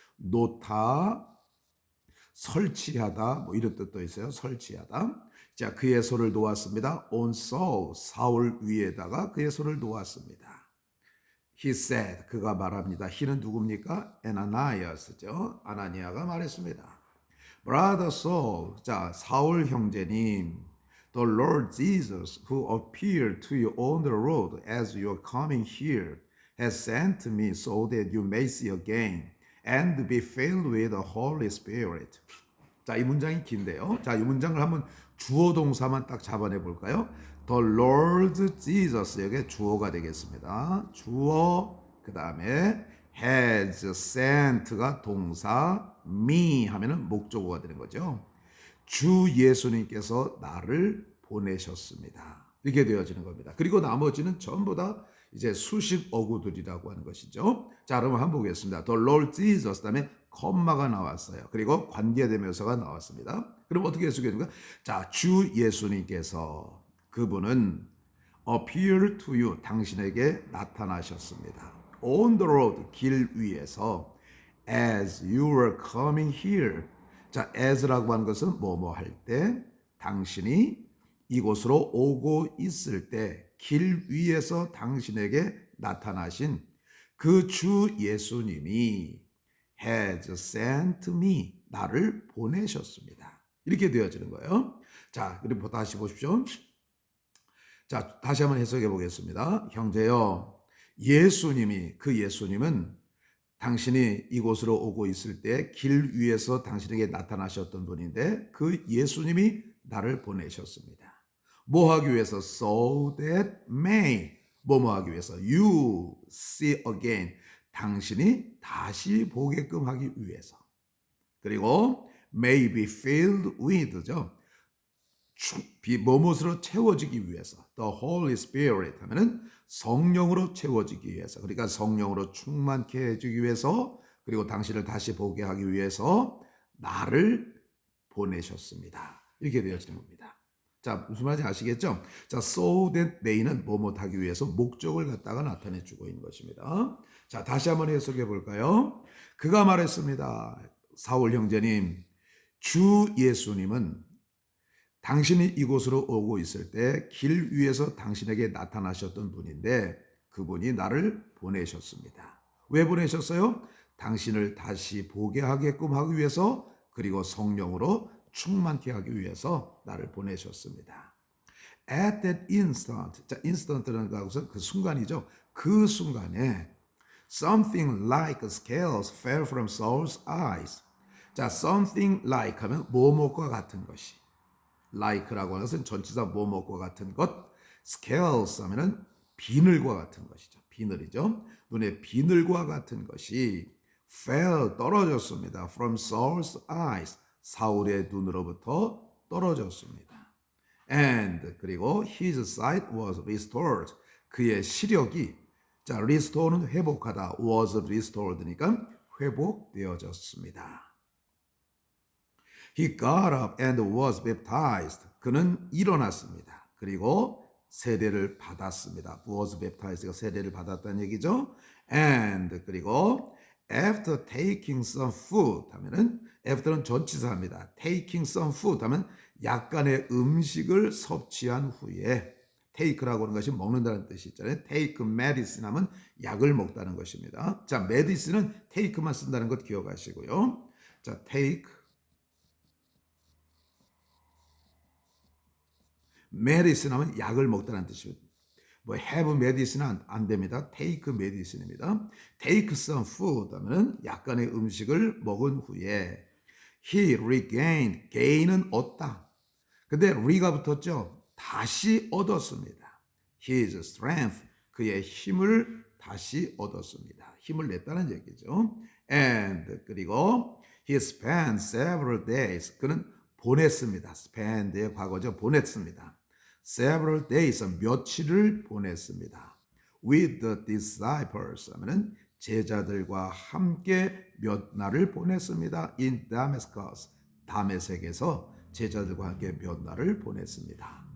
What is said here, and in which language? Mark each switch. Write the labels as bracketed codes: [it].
[ko] 놓다, 설치하다, 뭐 이런 뜻도 있어요. 설치하다. 자, 그의 손을 놓았습니다. [en] on Saul, [ko] 사울 위에다가 그의 손을 놓았습니다. [en] He said, [ko] 그가 말합니다. he는 누굽니까? Ananias죠. 아나니아가 말했습니다. [en] Brother Saul, [ko] 자, 사울 형제님, [en] the Lord Jesus, who appeared to you on the road as you are coming here, has sent me so that you may see again and be filled with the Holy Spirit. [ko] 자, 이 문장이 긴데요. 자, 이 문장을 한번 주어 동사만 딱 잡아내 볼까요? [en] The Lord Jesus, [ko] 여기 주어가 되겠습니다. 주어, 그 다음에 [en] has sent [ko] 가 동사, me 하면은 목적어가 되는 거죠. 주 예수님께서 나를 보내셨습니다. 이렇게 되어지는 겁니다. 그리고 나머지는 전부 다 이제 수식 어구들이라고 하는 것이죠. 자, 그러면 한번 보겠습니다. [en] The Lord Jesus, [ko] 그다음에 컴마가 나왔어요. 그리고 관계대명사가 나왔습니다. 그럼 어떻게 해석해줍니까? 자, 주 예수님께서 그분은 [en] appear to you, [ko] 당신에게 나타나셨습니다. [en] On the road, [ko] 길 위에서 [en] as you were coming here. [ko] 자, as라고 하는 것은 뭐뭐 할 때, 당신이 이곳으로 오고 있을 때 길 위에서 당신에게 나타나신 그 주 예수님이 [en] has sent me, [ko] 나를 보내셨습니다. 이렇게 되어지는 거예요. 자, 그리고 다시 보십시오. 자, 다시 한번 해석해 보겠습니다. 형제여, 예수님이, 그 예수님은 당신이 이곳으로 오고 있을 때 길 위에서 당신에게 나타나셨던 분인데 그 예수님이 나를 보내셨습니다. 뭐 하기 위해서? [en] So that may, [ko] 뭐뭐 하기 위해서? [en] You see again, [ko] 당신이 다시 보게끔 하기 위해서. [en] 그리고 may be filled with죠. [ko] 무엇으로 채워지기 위해서. [en] The Holy Spirit [ko] 하면은 성령으로 채워지기 위해서. 그러니까 성령으로 충만케 해주기 위해서, 그리고 당신을 다시 보게 하기 위해서 나를 보내셨습니다. 이렇게 되어지는 겁니다. 자, 무슨 말인지 아시겠죠? 자, [en] so that may [ko] 는 뭐뭐 하기 위해서 목적을 갖다가 나타내 주고 있는 것입니다. 자, 다시 한번 해석해 볼까요? 그가 말했습니다. 사울 형제님, 주 예수님은 당신이 이곳으로 오고 있을 때 길 위에서 당신에게 나타나셨던 분인데 그분이 나를 보내셨습니다. 왜 보내셨어요? 당신을 다시 보게 하게끔 하기 위해서, 그리고 성령으로 충만케 하기 위해서 나를 보내셨습니다. [en] At that instant, [ko] 자, instant라는 것은 그 순간이죠. 그 순간에 [en] something like scales fell from Saul's eyes. [ko] 자, [en] something like [ko] 하면 뭐뭐과 같은 것이, like라고 하는 것은 전치사 뭐뭐과 같은 것, scales 하면은 비늘과 같은 것이죠. 비늘이죠. 눈에 비늘과 같은 것이 fell, 떨어졌습니다. [en] From Saul's eyes, [ko] 사울의 눈으로부터 떨어졌습니다. [en] And, 그리고 his sight was restored. [ko] 그의 시력이, 자, restore는 회복하다, [en] was restored [ko] 니까 회복되어졌습니다. [en] He got up and was baptized. [ko] 그는 일어났습니다. 그리고 세례를 받았습니다. [en] was baptized [ko] 가 세례를 받았다는 얘기죠. [en] And, 그리고 after taking some food [ko] 하면은 after는 전치사입니다. [en] taking some food [ko] 하면 약간의 음식을 섭취한 후에, take라고 하는 것이 먹는다는 뜻이 있잖아요. [en] take medicine [ko] 하면 약을 먹다는 것입니다. 자, medicine은 take만 쓴다는 것 기억하시고요. 자, [en] take medicine [ko] 하면 약을 먹다는 뜻입니다. 뭐 [en] have medicine [ko] 은 안 됩니다. [en] take medicine입니다. take some food [ko] 하면은 약간의 음식을 먹은 후에 [en] he regained, [ko] gain은 얻다. 근데 re가 붙었죠. 다시 얻었습니다. [en] his strength, [ko] 그의 힘을 다시 얻었습니다. 힘을 냈다는 얘기죠. [en] And, 그리고 he spent several days, [ko] 그는 보냈습니다. spend의 과거죠. 보냈습니다. [en] several days, [ko] 며칠을 보냈습니다. [en] with the disciples [ko] 하면은 제자들과 함께 몇 날을 보냈습니다. [en] in Damascus, [ko] 다메섹에서 제자들과 함께 몇 날을 보냈습니다.